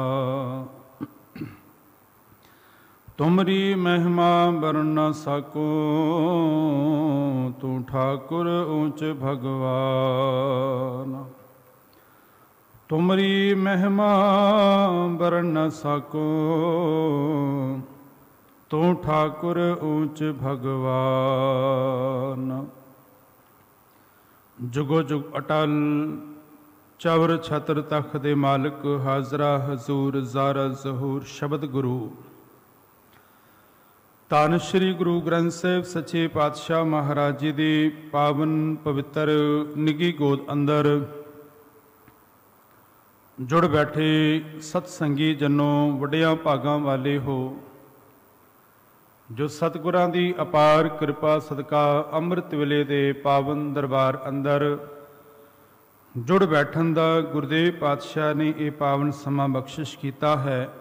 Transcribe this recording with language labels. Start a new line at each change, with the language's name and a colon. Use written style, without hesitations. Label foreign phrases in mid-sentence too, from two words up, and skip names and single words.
Punjabi: ਤੁਮਰੀ ਮਹਿਮਾ ਬਰਨਿ ਨ ਸਕਉ ਤੂ ਠਾਕੁਰ ਊਚ ਭਗਵਾਨ। ਤੁਮਰੀ ਮਹਿਮਾ ਬਰਨਿ ਨ ਸਕਉ ਤੂ ਠਾਕੁਰ ਊਚ ਭਗਵਾਨ। ਜੁਗੋ ਜੁਗ ਅਟੱਲ ਚਵਰ ਛਤਰ ਤਖਤ ਦੇ ਮਾਲਕ ਹਾਜ਼ਰਾ ਹਜ਼ੂਰ ਜ਼ਾਹਰਾ ਜ਼ਹੂਰ ਸ਼ਬਦ ਗੁਰੂ। ਧੰਨ ਸ੍ਰੀ ਗੁਰੂ ਗ੍ਰੰਥ ਸਾਹਿਬ ਸੱਚੇ ਪਾਤਸ਼ਾਹ ਮਹਾਰਾਜ ਜੀ ਦੀ ਪਾਵਨ ਪਵਿੱਤਰ ਨਿੱਘੀ ਗੋਦ ਅੰਦਰ ਜੁੜ ਬੈਠੇ ਸਤਸੰਗੀ ਜਨੋ ਵੱਡੀਆਂ ਭਾਗਾਂ ਵਾਲੇ ਹੋ ਜੋ ਸਤਿਗੁਰਾਂ ਦੀ ਅਪਾਰ ਕਿਰਪਾ ਸਦਕਾ ਅੰਮ੍ਰਿਤ ਵੇਲੇ ਦੇ ਪਾਵਨ ਦਰਬਾਰ ਅੰਦਰ ਜੁੜ ਬੈਠਣ ਦਾ ਗੁਰਦੇਵ ਪਾਤਸ਼ਾਹ ਨੇ ਇਹ ਪਾਵਨ ਸਮਾਂ ਬਖਸ਼ਿਸ਼ ਕੀਤਾ ਹੈ।